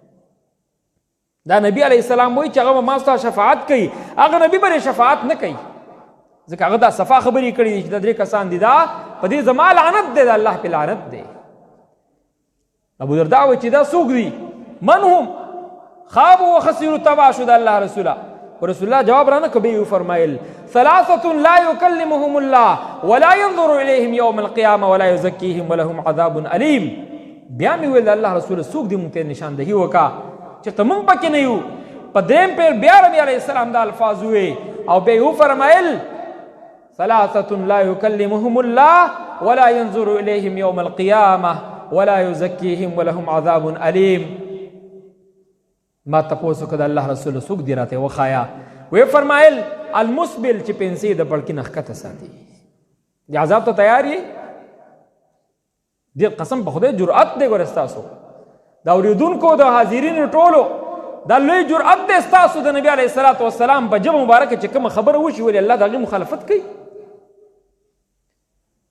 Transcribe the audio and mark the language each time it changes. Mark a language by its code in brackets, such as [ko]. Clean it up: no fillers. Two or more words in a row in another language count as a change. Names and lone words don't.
[ps] دا نبی [ar] علیه السلام [ps] وایي چې هغه به ما ستا شفاعت کوي، هغه نبي به شفاعت نه کوي، ځکه هغه دا صفا خبرې کړي دي چې دا درې کسان دي، دا په دې زما لعنت دی، دا الله پې لعنت دی. ابو درداء وایي چې دا څوک دي؟ [ar] من هم؟ خابوا وخسروا، [ps] تباه شو د الله رسوله. ورسول الله جواب رانه کړ، بیا یې وفرمایل [ar] ثلاثة لا يكلمهم الله ولا ينظر إليهم يوم القيامة ولا يزكيهم ولهم عذاب أليم. [ps] بیا مې ویل د الله رسوله څوک دي؟ مونږ ته نشاندهي وکړه چې ته مونږ پکې نه یو. په درېیم پیر بیا نبي [ar] علیه السلام [ps] دا الفاظ وویې او بیا یې وفرمایل [ar] ثلاثة لا يكلمهم الله ولا ينظر إليهم يوم القيامة ولا يزكيهم ولهم عذاب أليم. [ps] ما تپوس وکړه د الله رسول څوک دي راته وښایه. ویې فرمایل المسبل چې پنسې د پړکي نه ښکته ساتي، د عذاب ته تیار یې؟ ډېر قسم په خدای جرأت دی ګوره ستاسو د اورېدونکو د حاضرینو ټولو، دا لوی جرأت دی ستاسو د نبي [ar] علیه الصلاة والسلام [ps] په ژبه مبارکه چې کومه خبره وشي ولې الله د هغې مخالفت کوي.